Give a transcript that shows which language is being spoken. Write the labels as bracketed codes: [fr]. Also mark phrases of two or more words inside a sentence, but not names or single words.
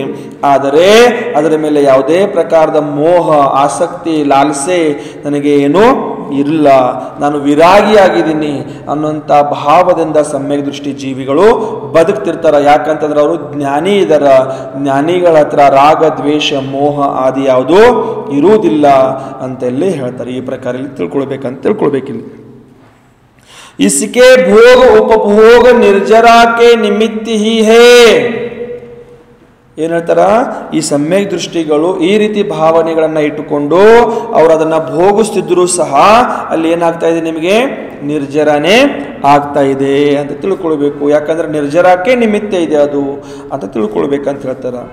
[kn] ಆದರೆ ಅದರ ಮೇಲೆ ಯಾವುದೇ ಪ್ರಕಾರದ ಮೋಹ ಆಸಕ್ತಿ ಲಾಲಸೆ ನನಗೆ ಏನು ಇಲ್ಲ, ನಾನು ವಿರಾಗಿಯಾಗಿದ್ದೀನಿ ಅನ್ನುವಂಥ ಭಾವದಿಂದ ಸಮ್ಯಕ್ ದೃಷ್ಟಿ ಜೀವಿಗಳು ಬದುಕ್ತಿರ್ತಾರ. ಯಾಕಂತಂದ್ರೆ ಅವರು ಜ್ಞಾನಿ ಇದಾರ. ಜ್ಞಾನಿಗಳ ಹತ್ರ ರಾಗ ದ್ವೇಷ ಮೋಹ ಆದಿ ಯಾವುದು ಇರುವುದಿಲ್ಲ ಅಂತೆಲ್ಲೇ ಹೇಳ್ತಾರೆ. ಈ ಪ್ರಕಾರ ಇಲ್ಲಿ ತಿಳ್ಕೊಳ್ಬೇಕಿಲ್ಲಿ. [hi] इसके भोग उपभोग निर्जरा के निमित्त ही है. [kn] ಏನು ಹೇಳ್ತಾರ, ಈ ಸಮ್ಯಕ್ ದೃಷ್ಟಿಗಳು ಈ ರೀತಿ ಭಾವನೆಗಳನ್ನ ಇಟ್ಟುಕೊಂಡು ಅವರು ಅದನ್ನ ಭೋಗಿಸ್ತಿದ್ರು ಸಹ ಅಲ್ಲಿ ಏನಾಗ್ತಾ ಇದೆ, ನಿಮಗೆ ನಿರ್ಜರನೇ ಆಗ್ತಾ ಇದೆ ಅಂತ ತಿಳ್ಕೊಳ್ಬೇಕು. ಯಾಕಂದ್ರೆ ನಿರ್ಜರಕ್ಕೆ ನಿಮಿತ್ತ ಇದೆ ಅದು ಅಂತ ತಿಳ್ಕೊಳ್ಬೇಕಂತ ಹೇಳ್ತಾರ.